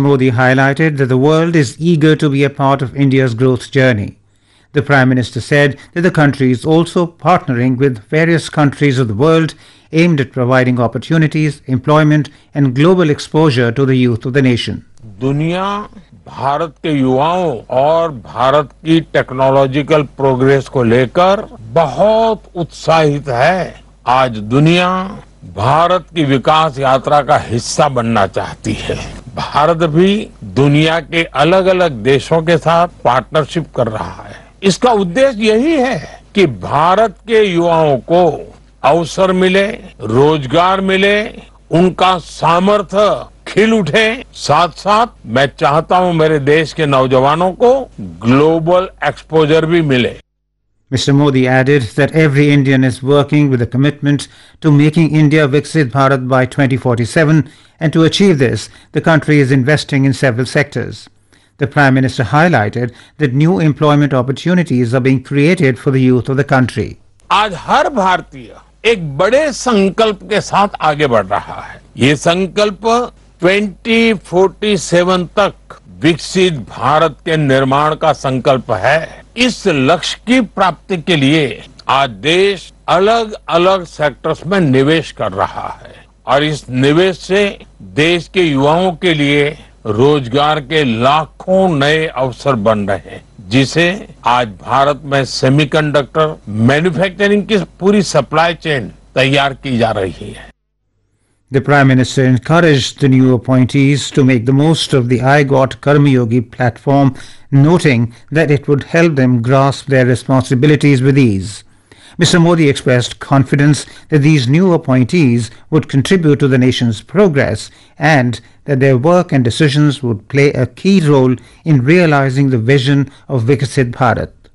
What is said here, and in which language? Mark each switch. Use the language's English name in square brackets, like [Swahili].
[English] Modi highlighted that the world is eager to be a part of India's growth journey. The Prime Minister said that the country is also partnering with various countries of the world aimed at providing opportunities, employment and global exposure to the youth of the nation. [Hindi] Duniya Bharat के युवाओं और भारत की technological progress को लेकर बहुत उत्साहित है. आज दुनिया भारत की विकास यात्रा का हिस्सा बनना चाहती है. भारत भी दुनिया के अलग अलग देशों के साथ पार्टनरशिप कर रहा है. इसका उद्देश्य यही है कि भारत के युवाओं को अवसर मिले, रोजगार मिले, उनका सामर्थ्य खिल उठे. साथ साथ मैं चाहता हूं मेरे देश के नौजवानों को ग्लोबल एक्सपोजर भी मिले. [English] Mr. Modi added that every Indian is working with a commitment to making India Viksit Bharat by 2047, and to achieve this, the country is investing in several sectors. The Prime Minister highlighted that new employment opportunities are being created for the youth of the country. [Hindi] आज हर भारतीय एक बड़े संकल्प के साथ आगे बढ़ रहा है. ये संकल्प 2047 तक विकसित भारत के निर्माण का संकल्प है. इस लक्ष्य की प्राप्ति के लिए आज देश अलग अलग सेक्टर्स में निवेश कर रहा है, और इस निवेश से देश के युवाओं के लिए रोजगार के लाखों नए अवसर बन रहे हैं, जिसे आज भारत में सेमीकंडक्टर मैन्युफैक्चरिंग की पूरी सप्लाई चेन तैयार की जा रही है. [English] The Prime Minister encouraged the new appointees to make the most of the iGOT Karma Yogi platform, noting that it would help them grasp their responsibilities with ease. Mr. Modi expressed confidence that these new appointees would contribute to the nation's progress, and that their work and decisions would play a key role in realizing the vision of Viksit Bharat.